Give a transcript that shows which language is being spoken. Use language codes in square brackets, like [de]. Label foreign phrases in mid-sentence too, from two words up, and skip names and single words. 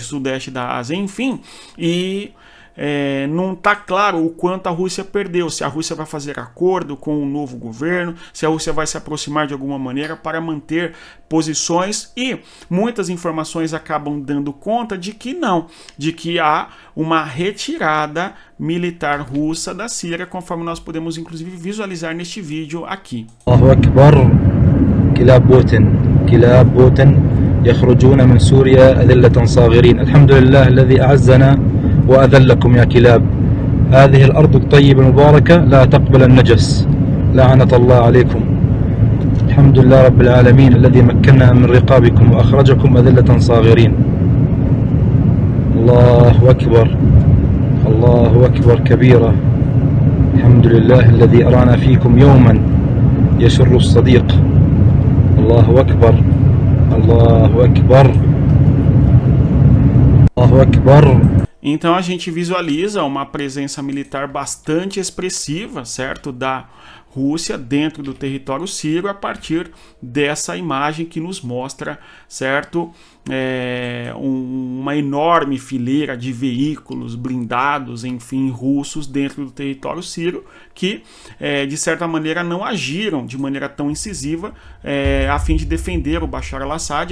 [pt] Sudeste da Ásia, enfim, e não está claro o quanto a Rússia perdeu, se a Rússia vai fazer acordo com o novo governo, se a Rússia vai se aproximar de alguma maneira para manter posições, e muitas informações acabam dando conta de que não, de que há uma retirada militar russa da Síria, conforme nós podemos inclusive visualizar neste vídeo aqui. [ar] الله أكبر، كلاب بوتين يخرجون من سوريا أذلة صاغرين. الحمد لله الذي أعزنا وأذلكم يا كلاب هذه الأرض الطيبة المباركة لا تقبل النجس لعنة الله عليكم الحمد لله رب العالمين الذي مكننا من رقابكم وأخرجكم أذلة صاغرين الله أكبر الله أكبر كبيرا الحمد لله الذي أرانا فيكم يوما يسر الصديق الله أكبر الله أكبر الله أكبر. [pt] Então a gente visualiza uma presença militar bastante expressiva, certo, da Rússia dentro do território sírio a partir dessa imagem que nos mostra, certo, uma enorme fileira de veículos blindados, enfim, russos dentro do território sírio que, de certa maneira, não agiram de maneira tão incisiva a fim de defender o Bashar al-Assad.